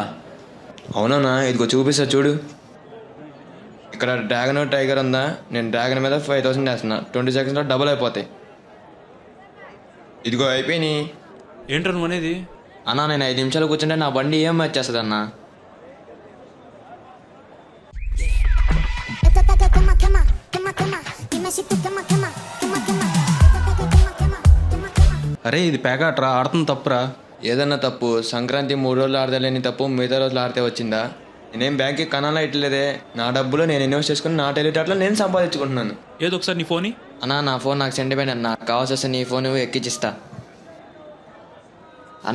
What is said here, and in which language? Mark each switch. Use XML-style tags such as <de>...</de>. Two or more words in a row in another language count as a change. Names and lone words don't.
<te>అవునన్నా, ఇదిగో చూపిస్తా చూడు. ఇక్కడ డ్రాగన్ టైగర్ ఉందా? నేను డ్రాగన్ మీద 5000 వేస్తున్నా, 20 సెకండ్స్లో డబుల్ అయిపోతాయి. ఇదిగో అయిపోయినాయి. ఏంట్రా నువ్వు అనేది? అన్నా, నేను 5 నిమిషాలు కూర్చుంటే నా బండి ఏం వచ్చేస్తుంది అన్నా.</te> <es>Esto está que quema, quema, quema, quema. Dime si tú quema, quema, quema, quema. Esto está que quema, quema, quema, quema.</es> <te>అరే ఇది పేకాట్రా, ఆడుతుంది తప్పురా. ఏదన్నా తప్పు సంక్రాంతి 3 రోజులు ఆడలేని తప్పు మిగతా రోజులు ఆడితే వచ్చిందా? నేనేం బ్యాంక్కి కణాలా ఇట్లేదే. నా డబ్బులు నేను ఇన్వెస్ట్ చేసుకుని నా టెలిటాట్లో నేను సంపాదించుకుంటున్నాను. ఏదో ఒకసారి నీ ఫోన్ అన్నా, నా ఫోన్ నాకు సెంటిమెంట్ అన్న. నాకు కావాల్సి వస్తే నీ ఫోన్ ఎక్కిచ్చిస్తా అన్న.</te>